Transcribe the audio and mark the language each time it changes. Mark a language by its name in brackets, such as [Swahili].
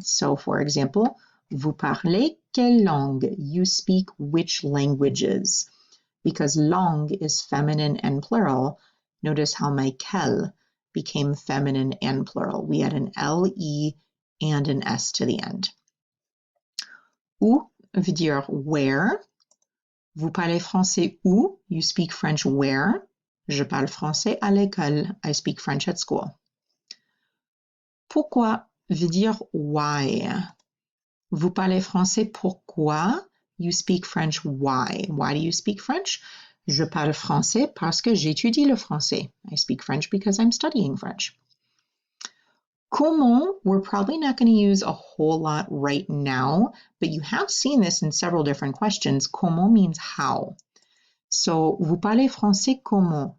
[English] So for example, [French] vous parlez quelle langue? [English] You speak which languages? Because langue is feminine and plural, notice how my quelle became feminine and plural. We had an L-E and an S to the end. [French] Où veut dire where. Vous parlez français où? [English] You speak French where? [French] Je parle français à l'école. [English] I speak French at school. [French] Pourquoi veut dire why. Vous parlez français pourquoi? [English] You speak French why. Why do you speak French? [French] Je parle français parce que j'étudie le français. [English] I speak French because I'm studying French. Comment, we're probably not going to use a whole lot right now, but you have seen this in several different questions. Comment means how. [French] So, vous parlez français comment?